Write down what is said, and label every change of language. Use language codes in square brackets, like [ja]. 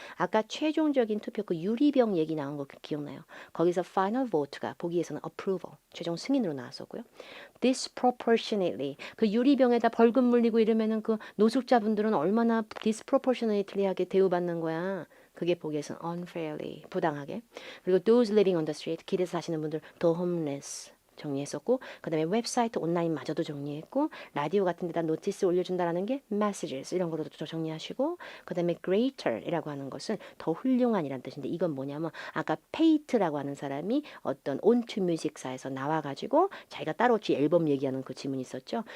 [ko] 아까 최종적인 투표 그 유리병 얘기 나온 거 기억나요? 거기서 [en] final vote [ko] 가 보기에서는 approval, 최종 승인으로 나왔었고요. disproportionately, 그 유리병에다 벌금 물리고 이러면은 그 노숙자분들은 얼마나 disproportionately하게 대우받는 거야. 그게 보기에서는 unfairly, 부당하게. 그리고 [en] those living on the street, [ko] 길에서 사시는 분들, the homeless, 정리했었고, 그 다음에 웹사이트 온라인마저도 정리했고, 라디오 같은 데다 노티스 올려준다라는 게 messages 이런 거로도 정리하시고, 그 다음에 greater이라고 하는 것은 더 훌륭한이란 뜻인데, 이건 뭐냐면 아까 페이트라고 하는 사람이 어떤 온투 뮤직사에서 나와가지고 자기가 따로 앨범 얘기하는 그 지문이 있었죠.